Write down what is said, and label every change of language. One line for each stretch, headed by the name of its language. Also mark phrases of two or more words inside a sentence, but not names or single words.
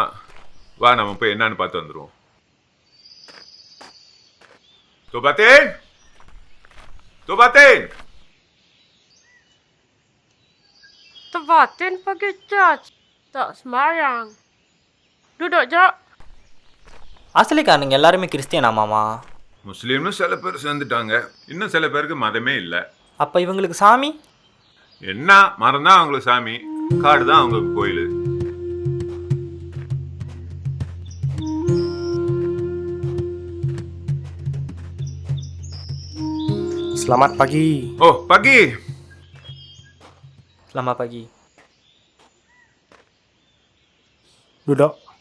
Tamil: வா நம்ம போய் என்னன்னு பார்த்து வந்துருவோம். தோபாத்தேன்,
Malay: Tobatin! Tobatin pergi church. Tak sembahyang. Duduk je.
Tamil: அசலிக்காரனுங்க எல்லாருமே கிறிஸ்டியனா மாமா? முஸ்லீம்னு சில பேர் சேர்ந்துட்டாங்க. இன்னும் சில பேருக்கு மதமே இல்லை. அப்போ இவங்களுக்கு சாமி என்ன? மரம் தான் அவங்களுக்கு சாமி, காடு தான் அவங்களுக்கு கோயில்.
Malay: Selamat pagi. Oh, pagi. Selamat pagi. Duduk.